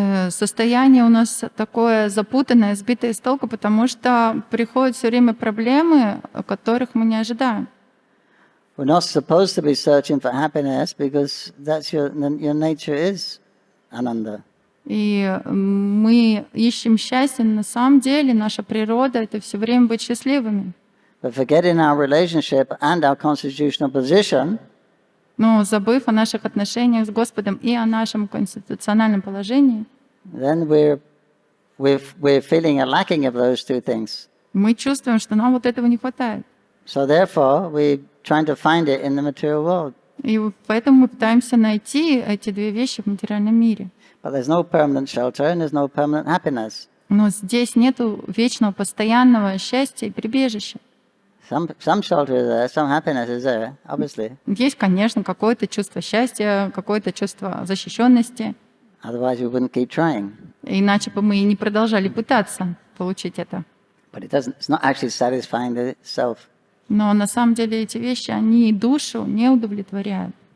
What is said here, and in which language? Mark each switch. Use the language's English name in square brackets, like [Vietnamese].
[Russian] Состояние у нас такое запутанное, сбитое с толку, потому что приходят все время проблемы, которых мы не ожидаем. [English] We're not supposed to be searching for happiness because that's your nature is ananda. [Russian] И мы ищем счастье, но на самом деле наша природа — это все время быть счастливыми. [English] But forgetting our relationship and our constitutional position, [Russian] но забыв о наших отношениях с Господом и о нашем конституциональном положении, [English] then we're feeling a lacking of those two things. [Russian] Мы чувствуем, что нам вот этого не хватает. [English] So therefore, we're trying to find it in the material world. [Russian] И поэтому мы пытаемся найти эти две вещи в материальном мире. [English] But there's no permanent shelter and there's no permanent happiness. [Russian] Но здесь нету вечного, постоянного счастья и прибежища. [English] Some shelter is there, some happiness is there, obviously. [Russian] Есть, конечно, какое-то чувство счастья, какое-то чувство защищенности. [English] Otherwise, we wouldn't keep trying. [Russian] Иначе бы мы и не продолжали пытаться получить это. [English] but it's not actually satisfying the self. [Russian] Но на самом деле эти вещи, они душу не удовлетворяют.